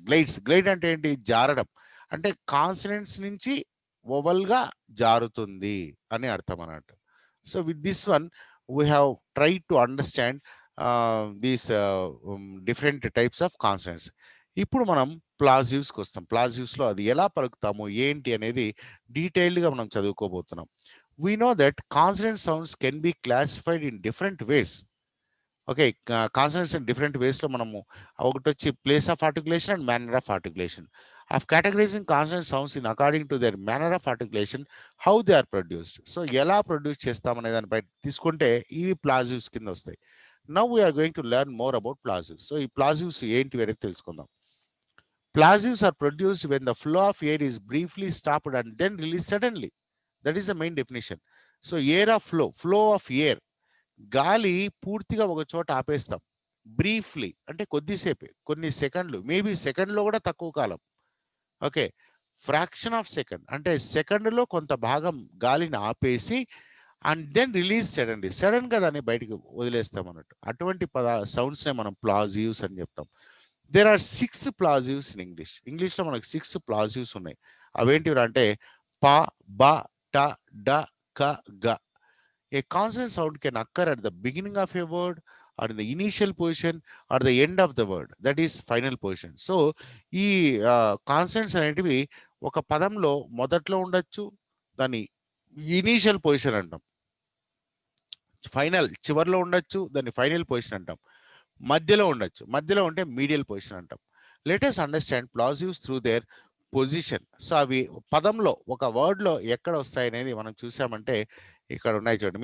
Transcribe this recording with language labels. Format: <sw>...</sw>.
<te>Glides, glide అంటే ఏంటి, జారడం, అంటే కాన్సనెంట్స్ నుంచి ఓవల్గా జారుతుంది అని అర్థం అన్నట్టు.</te> <en>So with this one we have try to understand these different types of consonants.</en> <te>ఇప్పుడు మనం ప్లాజివ్స్కి వస్తాం. ప్లాజివ్స్లో అది ఎలా పలుకుతాము ఏంటి అనేది డీటెయిల్డ్గా మనం చదువుకోబోతున్నాం.</te> <en>we know that consonant sounds can be classified in different ways.</en> <te>Okay, consonants in different వేస్లో మనము ఒకటి వచ్చి place of articulation and manner of articulation.</te> <en>Of categorising consonant sounds in according to their manner of articulation, how they are produced.</en> <te>So ఎలా produce చేస్తామనే దానిపై తీసుకుంటే ఇవి ప్లాజివ్స్ కింద వస్తాయి.</te> <en>Now we are going to learn more about plosives.</en> <te>So ఈ ప్లాజివ్స్ ఏంటి అనేది తెలుసుకుందాం.</te> <en>Plosives are produced when the flow of air is briefly stopped and then released suddenly. That is the main definition. So air of flow of air,</en> <te>గాలి పూర్తిగా ఒక చోట ఆపేస్తాం, briefly అంటే కొద్దిసేపే, కొన్ని సెకండ్లు, మేబీ సెకండ్లో కూడా తక్కువ కాలం. ఓకే, ఫ్రాక్షన్ ఆఫ్ సెకండ్ అంటే సెకండ్లో కొంత భాగం గాలిని ఆపేసి</te> <en>and then release suddenly,</en> <te>సడన్గా దాన్ని బయటకు వదిలేస్తాం అన్నట్టు. అటువంటి సౌండ్స్నే మనం ప్లాజివ్స్ అని చెప్తాం.</te> <en>There are 6 plosives in English.</en> <te>ఇంగ్లీష్లో మనకు 6 ప్లాజివ్స్ ఉన్నాయి. అవేంటివి అంటే ప, బ, ట, డ, క, గ.</te> <en>A consonant sound can occur at the beginning of a word or in the initial position or the end of the word, that is final position.</en> <te>So ఈ కాన్సనెంట్స్ అనేటివి ఒక పదంలో మొదట్లో ఉండొచ్చు, దాన్ని ఇనీషియల్ పొజిషన్ అంటాం, ఫైనల్ చివరిలో ఉండొచ్చు, దాన్ని ఫైనల్ పొజిషన్ అంటాం, మధ్యలో ఉండొచ్చు, మధ్యలో ఉంటే మీడియల్ పొజిషన్ అంటాం.</te> <en>Let us understand plosives through their position.</en> <te>So అవి పదంలో ఒక వర్డ్లో ఎక్కడ వస్తాయి అనేది మనం చూసామంటే ఇక్కడ ఉన్నాయి చూడండి.</te>